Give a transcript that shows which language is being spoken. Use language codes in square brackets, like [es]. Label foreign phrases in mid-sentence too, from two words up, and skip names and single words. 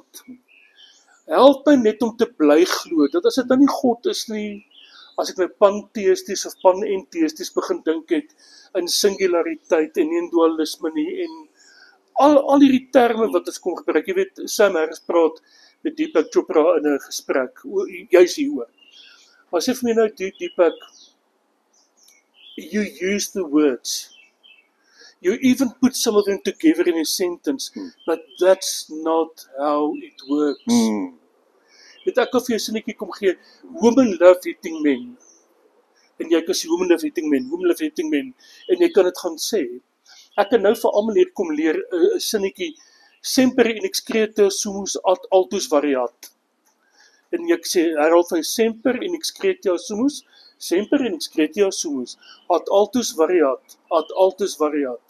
[af] Help my net om te bly glo, dat as dit nou nie God is nie, as ek nou pantheïsties of panentheïsties begin dink het, in singulariteit en nie in dualisme nie, en al hierdie terme wat ons kom gebruik, jy weet, Sam Harris praat met Deepak Chopra in 'n gesprek, juis hieroor. Hy sê vir my nou, [en] Deepak, you use the words, you even put some of them together in a sentence, but that's not how it works. [af] Het ek al vir jou sinnetjie kom gee, [en] women love eating men, [af] en jy kan sê [en] women love eating men, [af] en jy kan dit gaan sê. Ek kan nou vir almal hier kom leer 'n sinnetjie, [la] semper in excreto sumus ad altus variat. [af] En ek sê, herhaal van [la] semper in excreto sumus, ad altus variat.